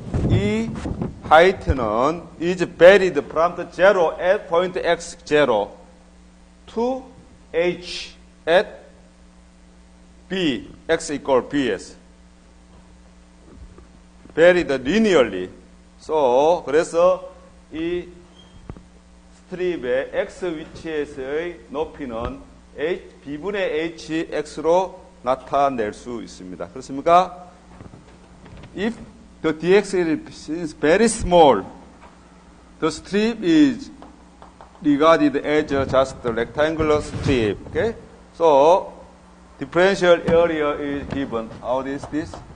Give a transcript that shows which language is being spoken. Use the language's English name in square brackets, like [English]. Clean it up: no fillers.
[English] 이 height는 is varied from the zero at point x0 to h at b, x equal bs. varied linearly. [Korean] So, 그래서 이 스트립의 x 위치에서의 높이는 b분의 hx로 나타낼 수 있습니다. 그렇습니까? [English] If the dx is very small, the strip is regarded as just a rectangular strip. Okay? So, differential area is given. How is this?